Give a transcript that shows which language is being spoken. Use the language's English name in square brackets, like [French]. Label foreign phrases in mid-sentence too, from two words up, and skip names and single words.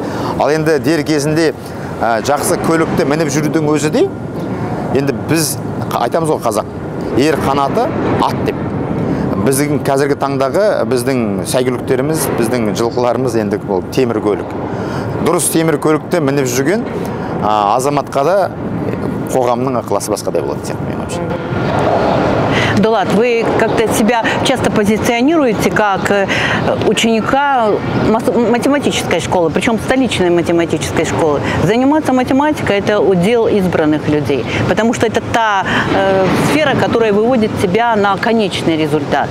[Kazakh] Ал енді дер кезінде жақсы көлікті мініп жүрудің өзі де, енді біз айтамыз ғой қазақ, ер қанаты ат деп. Біздің қазіргі таңдағы біздің сәйгүліктеріміз, біздің жылқыларымыз енді бұл темір көлік. Дұрыс темір көлікті мініп жүрген азаматқа да қоғамның ықыласы басқадай болады, мен ойымша. [Russian] Дулат, вы как-то себя часто позиционируете как ученика математической школы, причем столичной математической школы. Заниматься математикой – это удел избранных людей, потому что это та сфера, которая выводит тебя на конечный результат.